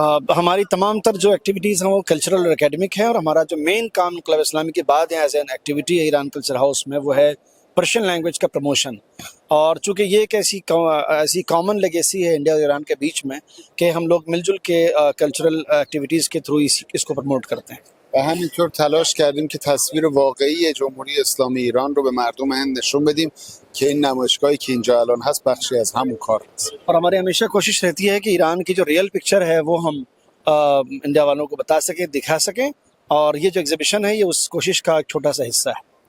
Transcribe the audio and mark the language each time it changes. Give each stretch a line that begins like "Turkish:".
Hindi: हमारी तमाम तर जो एक्टिविटीज़ हैं वो कल्चरल और एकेडमिक है, और हमारा जो मेन काम इंकलाब इस्लामी के बाद है
English: as an activity
Hindi: है ईरान कल्चर हाउस में वो है पर्शियन लैंग्वेज का प्रमोशन. और चूँकि ये एक ऐसी कॉमन लेगेसी है इंडिया और ईरान के बीच में कि हम लोग मिलजुल के कल्चरल एक्टिविटीज़ के थ्रू इसको प्रमोट करते हैं.
Persian: و همینطور تلاش کردیم که تصویر واقعی جمهوری اسلامی ایران رو به مردم هند نشون بدیم که این نمایشگاهی که اینجا الان هست بخشی از همون کار هست.
Hindi: और हमारी हमेशा कोशिश रहती है कि ईरान की जो रियल पिक्चर है वो हम इंडिया वालों को बता सकें, दिखा सकें, और ये जो एग्जीबिशन है ये उस कोशिश का एक छोटा सा हिस्सा है.